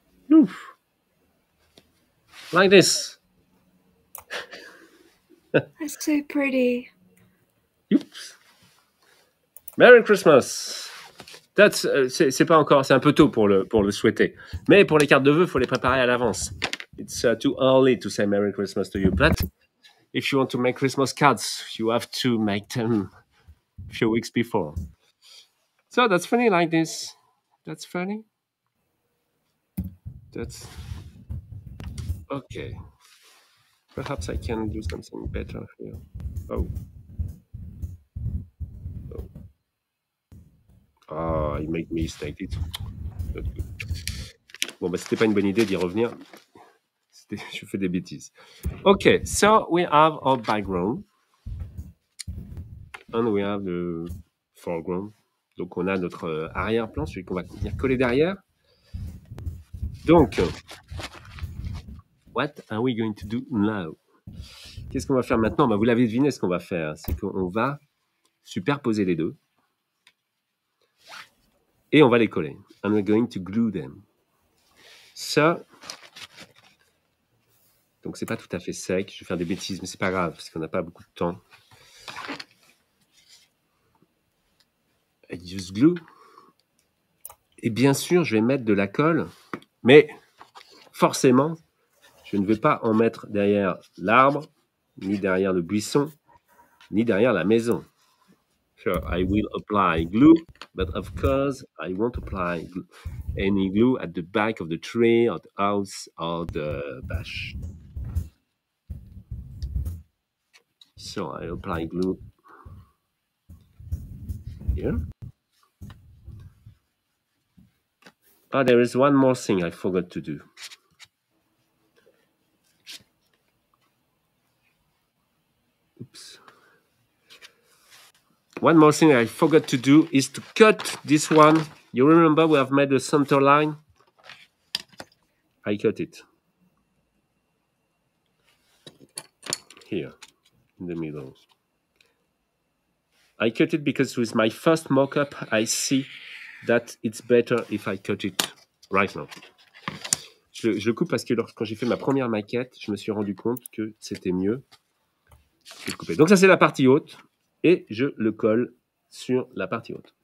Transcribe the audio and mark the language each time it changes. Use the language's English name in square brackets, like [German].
[English] Ouf. Like this. That's so pretty. Oops. Merry Christmas. [French] C'est pas encore, c'est un peu tôt pour le souhaiter. Mais pour les cartes de vœux, il faut les préparer à l'avance. [English] It's too early to say Merry Christmas to you. But if you want to make Christmas cards, you have to make them a few weeks before. So that's funny like this. That's funny. That's okay. Perhaps I can do something better here. Oh. Ah, il make me mistake. It's not good. [French] Bon, bah, c'était pas une bonne idée d'y revenir. Je fais des bêtises. [English] Okay, so we have our background. And we have the foreground. [French] Donc, on a notre arrière-plan, celui qu'on va venir coller derrière. [English] Donc, what are we going to do now? [French] Qu'est-ce qu'on va faire maintenant? Bah, vous l'avez deviné, ce qu'on va faire, c'est qu'on va superposer les deux. Et on va les coller. [English] And we're going to glue them. [French] Ça, donc c'est pas tout à fait sec. Je vais faire des bêtises, mais c'est pas grave, parce qu'on n'a pas beaucoup de temps. [English] I use glue. [French] Et bien sûr, je vais mettre de la colle, mais forcément, je ne vais pas en mettre derrière l'arbre, ni derrière le buisson, ni derrière la maison. [English] Sure, I will apply glue, but of course, I won't apply any glue at the back of the tree, or the house, or the bush. So I apply glue here. Oh, there is one more thing I forgot to do. Oops. One more thing I forgot to do is to cut this one. You remember we have made a center line? I cut it. Here, in the middle. I cut it because with my first mock-up, I see that it's better if I cut it right now. [French] je le coupe parce que quand j'ai fait ma première maquette, je me suis rendu compte que c'était mieux de le couper. Donc ça, c'est la partie haute. Et je le colle sur la partie haute.